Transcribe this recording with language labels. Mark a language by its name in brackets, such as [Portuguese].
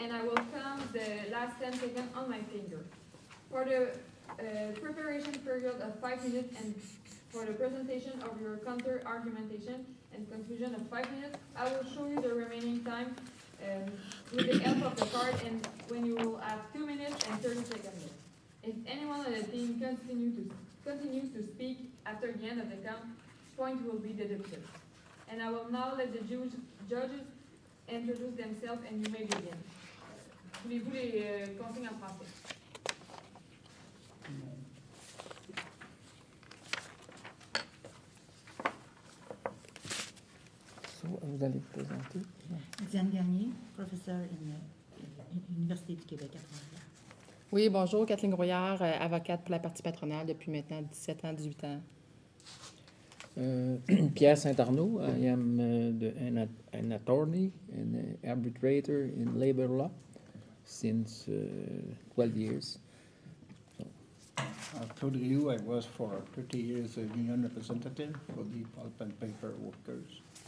[English] And I will count the last 10 seconds on my finger. For the preparation period of 5 minutes and for the presentation of your counter-argumentation and conclusion of 5 minutes, I will show you the remaining time with the help of the card and when you will have 2 minutes and 30 seconds left. If anyone on the team continues to speak after the end of the count, point will be deducted. And I will now let the judges introduce themselves and you may begin. [French] Voulez-vous les consignes en français? Vous allez vous présenter. Diane Gagné, professeure à l'Université du Québec à Montréal. Oui, bonjour, Kathleen Grouillard, avocate pour la partie patronale depuis maintenant 17 ans, 18 ans. Pierre Saint-Arnaud. [English] I am an attorney and arbitrator in labor law since 12 years. Claude Rioux, I was for 30 years a union representative for the pulp and paper workers.